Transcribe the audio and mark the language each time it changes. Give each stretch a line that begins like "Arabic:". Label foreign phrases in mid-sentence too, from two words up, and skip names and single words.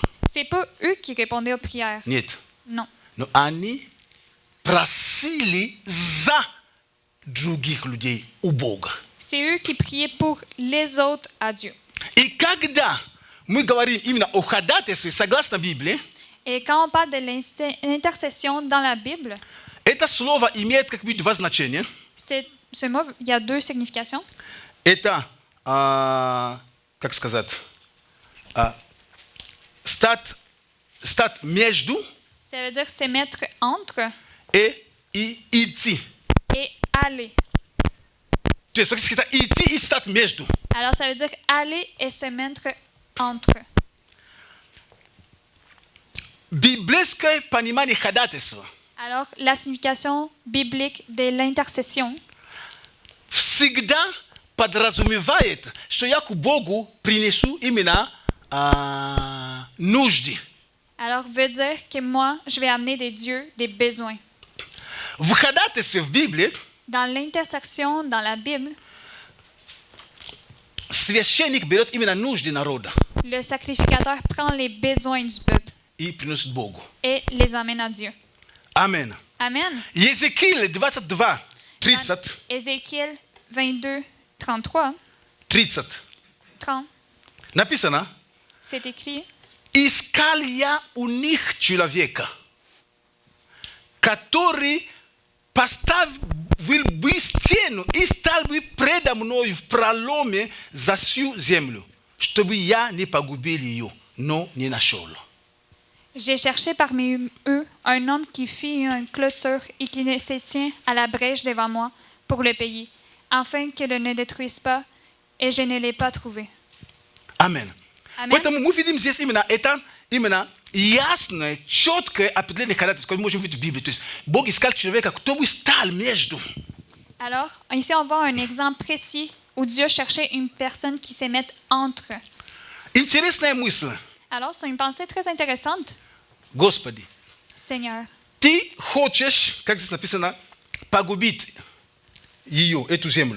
French: c'est pas eux qui répondaient aux prières.
Russian: Нет.
French: Non.
Russian: Но они просили за других людей у Бога.
French: C'est eux qui priaient pour les autres à Dieu.
Russian: И когда мы говорим именно о ходатайстве, согласно Библии,
French: Et quand on parle de l'intercession dans la Bible,
Russian: это слово имеет как бы два значения.
French: ce mot, il y a deux significations.
Russian: Это, как сказать, стать между
French: Ça veut dire se mettre entre
Russian: и идти.
French: et aller.
Russian: То есть фактически это идти и стать между.
French: Alors, ça veut dire aller et se mettre entre.
Russian: Библейское понимание ходатайства
French: Alors, la signification biblique de l'intercession
Russian: всегда подразумевает, что я к Богу принесу именно нужды.
French: alors veut dire que moi, je vais amener des dieux des besoins.
Russian: В ходатайстве в Библии
French: Dans l'intersection, dans la Bible,
Russian: священник берет именно нужды народа
French: le sacrificateur prend les besoins du peuple
Russian: и приносит Богу.
French: et les amène à Dieu.
Russian: Амен.
French: Amen.
Russian: Езекииль 22, 30,
French: Ézéchiel 22, 33, 30. 30,
Russian: Написано:
French: c'est écrit
Russian: искал я у них человека, который поставил бы стену и стал бы предо мной в проломе за всю землю, чтобы я не погубил ее, но не нашел.
French: J'ai cherché parmi eux un homme qui fit une clôture et qui se tient à la brèche devant moi pour le payer, afin que le ne détruise pas, et je ne l'ai pas trouvé.
Russian: Амен. Амен. Поэтому мы видим здесь именно ясное, четкое определение ходатайства, которое мы можем видеть в Библии. То есть Бог искал человека, кто бы стал между.
French: Alors, ici, on voit un exemple précis où Dieu cherchait une personne qui se mette entre.
Russian: Интересная мысль.
French: Alors, c'est une pensée très intéressante.
Russian: Господи,
French: Seigneur,
Russian: Ты хочешь, как здесь написано, погубить ее, эту землю.